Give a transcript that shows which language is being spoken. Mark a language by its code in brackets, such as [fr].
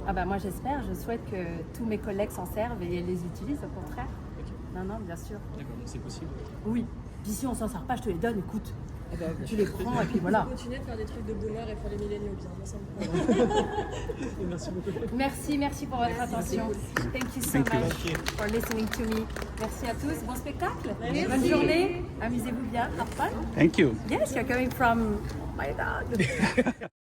[fr] Ah bah moi j'espère, je souhaite que tous mes collègues s'en servent et les utilisent au contraire. Non, non, bien sûr. D'accord, donc c'est possible. Oui. Puis si on s'en sert pas, je te les donne, écoute. Ah bah, Tu les prends et puis voilà. Continuer de faire des trucs de boomer et pour les milléniaux bien, moi ça me plaît. Merci beaucoup. Merci pour votre attention. [en] Thank you so much for listening to me. [fr] Merci à tous, bon spectacle. Bonne journée, amusez-vous bien, [en] have fun. Thank you. Yes, you're coming from my dog.